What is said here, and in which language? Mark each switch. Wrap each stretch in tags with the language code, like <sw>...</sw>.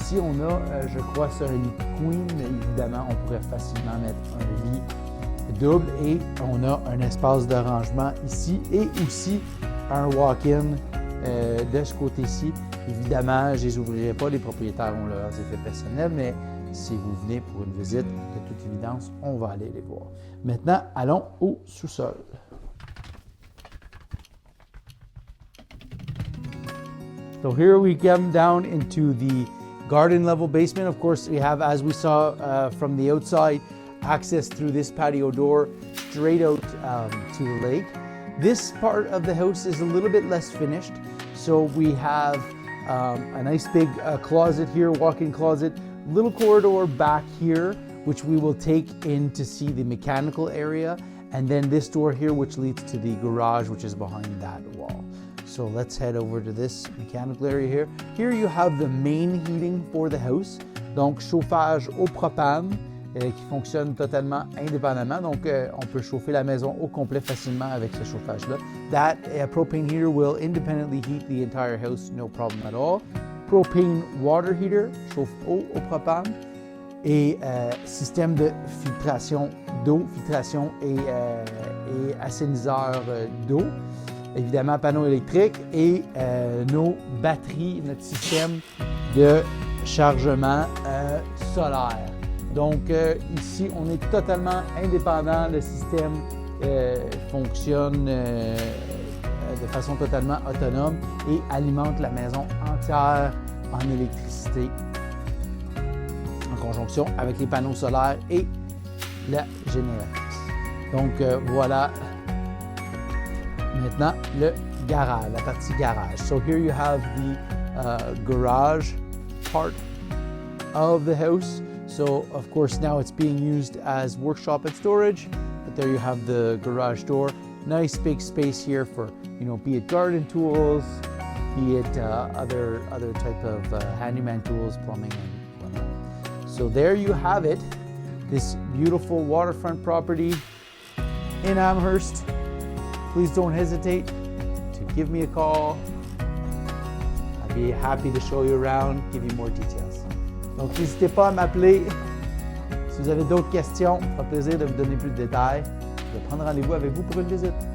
<fr>Ici on a, je crois, c'est un lit queen, mais évidemment on pourrait facilement mettre un lit double et on a un espace de rangement ici et aussi un walk-in de ce côté-ci. Évidemment, je ne les ouvrirai pas, les propriétaires ont leurs effets personnels, mais si vous venez pour une visite, de toute évidence, on va aller les voir. Maintenant, allons au sous-sol.</fr> <en>So here we come down into the garden level basement. Of course, we have, as we saw from the outside, access through this patio door straight out to the lake. This part of the house is a little bit less finished. So we have a nice big closet here, walk-in closet, little corridor back here, which we will take in to see the mechanical area. And then this door here, which leads to the garage, which is behind that wall. So let's head over to this mechanical area here. Here you have the main heating for the house.</en> <fr>Donc chauffage au propane qui fonctionne totalement indépendamment. Donc on peut chauffer la maison au complet facilement avec ce chauffage-là.</fr> <en>That propane heater will independently heat the entire house, no problem at all. Propane water heater</en> <fr>chauffe eau au propane. Et système de filtration d'eau, filtration et assainisseur d'eau. Évidemment, panneau électrique et nos batteries, notre système de chargement solaire. Donc ici, on est totalement indépendant. Le système fonctionne de façon totalement autonome et alimente la maison entière en électricité en conjonction avec les panneaux solaires et la génératrice. Donc voilà maintenant le garage, la partie garage.</fr> <en>So here you have the garage part of the house. So of course now it's being used as workshop and storage, but there you have the garage door. Nice big space here for, be it garden tools, be it other type of handyman tools, plumbing and whatnot. So there you have it, this beautiful waterfront property in Amherst. Please don't hesitate to give me a call. I'd be happy to show you around, give you more details.</en> <fr>Donc, n'hésitez pas à m'appeler. Si vous avez d'autres questions, ça fera plaisir de vous donner plus de détails. Je vais prendre rendez-vous avec vous pour une visite.</fr>